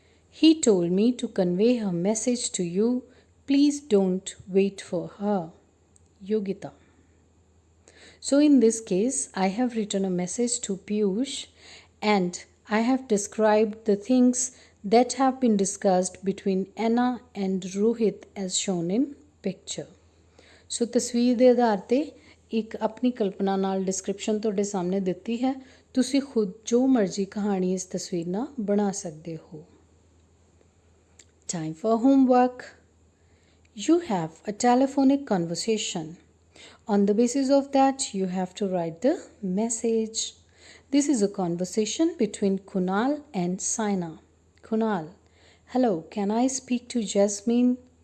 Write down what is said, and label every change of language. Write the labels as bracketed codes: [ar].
[en] He told me to convey her message to you. Please don't wait for her. Yogita. So in this case, I have written a message to Piyush and I have described the things that have been discussed between Anna and Rohit as shown in picture. [pa] So ਤਸਵੀਰ ਦੇ ਆਧਾਰ ਤੇ ਇੱਕ ਆਪਣੀ ਕਲਪਨਾ ਨਾਲ description ਤੁਹਾਡੇ ਸਾਹਮਣੇ ਦਿੱਤੀ ਹੈ। ਤੁਸੀਂ ਖੁਦ ਜੋ ਮਰਜ਼ੀ ਕਹਾਣੀ ਇਸ ਤਸਵੀਰ ਨਾਲ ਬਣਾ ਸਕਦੇ ਹੋ। [en] Time for homework. You have a telephonic conversation. On the basis of that, you have to write the message. This is a conversation between Kunal and Saina. Kunal, hello, can I speak to Jasmine?